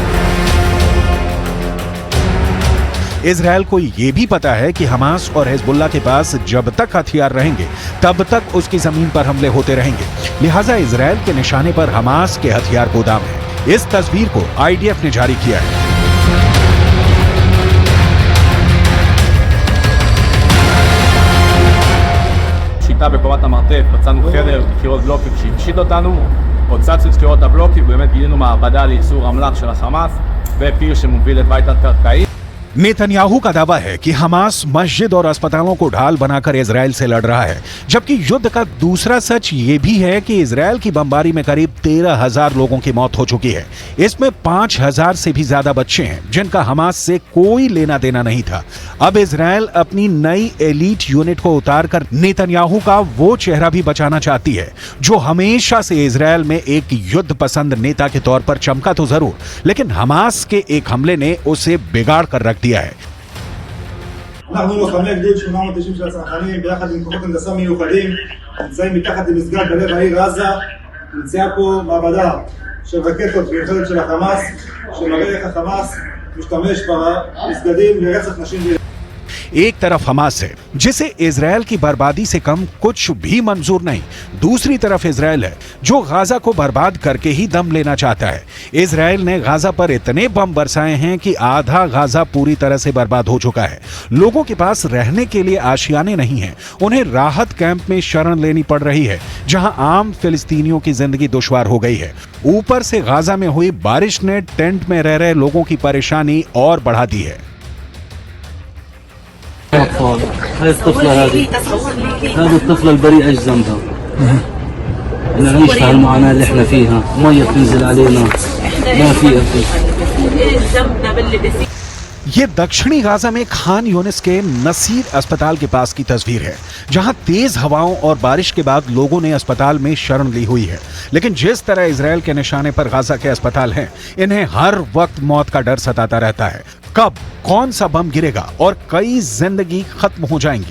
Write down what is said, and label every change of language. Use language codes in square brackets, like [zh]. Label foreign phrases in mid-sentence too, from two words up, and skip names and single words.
[hi] इजरायल को यह भी पता है कि हमास और हिजबुल्ला के पास जब तक हथियार रहेंगे तब तक उसकी जमीन पर हमले होते रहेंगे। लिहाजा इजरायल के निशाने पर हमास के हथियार गोदाम है। इस तस्वीर को आईडीएफ ने जारी किया है। [he] שיטה בקומת המרתף, מצאנו חדר, קירות בלוקים שהפשיט אותנו, הוצצנו את קירות הבלוקים, ובאמת גילינו מעבדה לייצור אמל"ח של החמאס ופיר שמוביל את בית התת-קרקעי। [hi] नेतन्याहू का दावा है कि हमास मस्जिद और अस्पतालों को ढाल बनाकर इजरायल से लड़ रहा है, जबकि युद्ध का दूसरा सच ये भी है कि इजरायल की बमबारी में करीब 13,000 लोगों की मौत हो चुकी है। इसमें 5,000 से भी ज्यादा बच्चे हैं जिनका हमास से कोई लेना देना नहीं था। अब इजरायल अपनी नई [en] elite unit [hi] को उतारकर नेतन्याहू का वो चेहरा भी बचाना चाहती है जो हमेशा से इजरायल में एक युद्ध पसंद नेता के तौर पर चमका तो जरूर, लेकिन हमास के एक हमले ने उसे बिगाड़ कर रख दिया है। [he] אנחנו לוחמי גדוד 890 של הצנחנים ביחד עם כוחות הנדסה מיוחדים נמצאים מתחת למסגד בלב העיר עזה. נמצאה פה מעבדה של רקטות מיוחדת של החמאס שמראה איך החמאס משתמש במסגדים לרצח נשים וילדים। [hi] एक तरफ हमास है जिसे इजरायल की बर्बादी से कम कुछ भी मंजूर नहीं, दूसरी तरफ इजरायल है जो गाजा को बर्बाद करके ही दम लेना चाहता है। इजरायल ने गाजा पर इतने बम बरसाए हैं कि आधा गाजा पूरी तरह से बर्बाद हो चुका है। लोगों के पास रहने के लिए आशियाने नहीं हैं, उन्हें राहत कैंप में शरण लेनी पड़ रही है जहां आम फिलिस्तीनियों की जिंदगी दुश्वार हो गई है। ऊपर से गाजा में हुई बारिश ने टेंट में रह रहे लोगों की परेशानी और बढ़ा दी है। [ar] أطفال هاي الطفلة هذه الطفلة البريئة ايش ذنبها؟ نعيش هالمعاناة اللي احنا فيها، مية بتنزل علينا ما في أكل. [hi] ये दक्षिणी गाजा में खान यूनिस के नसीर अस्पताल के पास की तस्वीर है, जहां तेज हवाओं और बारिश के बाद लोगों ने अस्पताल में शरण ली हुई है। लेकिन जिस तरह इजरायल के निशाने पर गाजा के अस्पताल हैं, इन्हें हर वक्त मौत का डर सताता रहता है। कब कौन सा बम गिरेगा और कई जिंदगी खत्म हो जाएंगी।